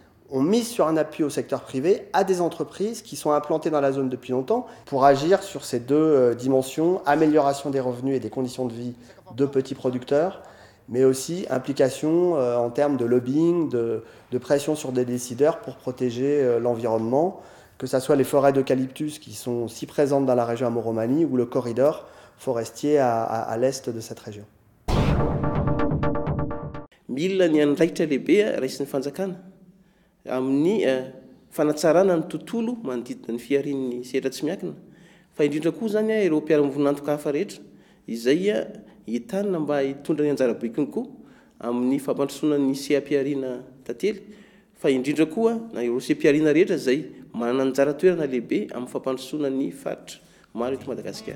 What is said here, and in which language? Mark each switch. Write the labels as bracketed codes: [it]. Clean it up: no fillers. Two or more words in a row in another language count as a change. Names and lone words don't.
[fr] On mise sur un appui au secteur privé, à des entreprises qui sont implantées dans la zone depuis longtemps pour agir sur ces deux dimensions, amélioration des revenus et des conditions de vie de petits producteurs, mais aussi implication en termes de lobbying, de pression sur des décideurs pour protéger l'environnement, que ce soit les forêts d'eucalyptus qui sont si présentes dans la région Amont-Romanée ou le corridor forestier à l'est de cette région. [mg] Mila ny andraikitra lehibe raisin'ny fanjakana amin'ny fanatsarana ny tontolo manodidina ny fiarin'ny sehatra tsy miankina fa indrindra koa zany ireo mpiara-mivonantoka hafa rehetra izay hitanina mba hitondra ny anjara-boikiny koa amin'ny fampandrosoana ny seha-piarina tantely fa indrindra koa na ireo seha-piarina rehetra izay manana anjara toerana lehibe amin'ny fampandrosoana ny faritra maro eto Madagasikara.